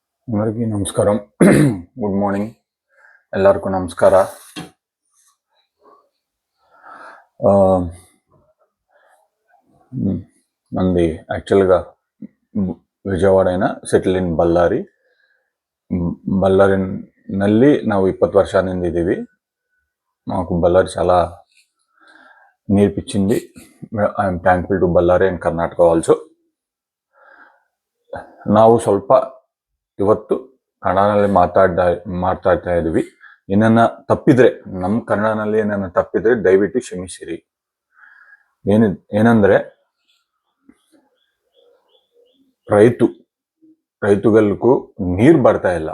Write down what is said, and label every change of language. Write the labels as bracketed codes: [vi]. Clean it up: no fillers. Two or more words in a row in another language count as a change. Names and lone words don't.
[te] అందరికీ నమస్కారం. [en] good morning. [kn] ಎಲ್ಲರಿಗೂ ನಮಸ್ಕಾರ. [en] ನಂది actually Vijayawada settle in Bellary. [kn] ಬಳ್ಳಾರಿನಲ್ಲಿ ನಾವು 20 ವರ್ಷದಿಂದ ಇದ್ದೀವಿ. [te] మాకు బళ్ళారి చాలా నేర్పించింది. [en] I'm thankful to Bellary and Karnataka also. [kn] ನಾವು ಸ್ವಲ್ಪ ಇವತ್ತು ಕನ್ನಡದಲ್ಲಿ ಮಾತಾಡ್ತಾ ಇದ್ವಿ. ಏನನ್ನ ತಪ್ಪಿದ್ರೆ, ನಮ್ಮ ಕನ್ನಡನಲ್ಲಿ ಏನನ್ನ ತಪ್ಪಿದ್ರೆ ದಯವಿಟ್ಟು ಕ್ಷಮಿಸಿರಿ. ಏನಂದ್ರೆ ರೈತುಗಳಿಗೂ ನೀರು ಬರ್ತಾ ಇಲ್ಲ.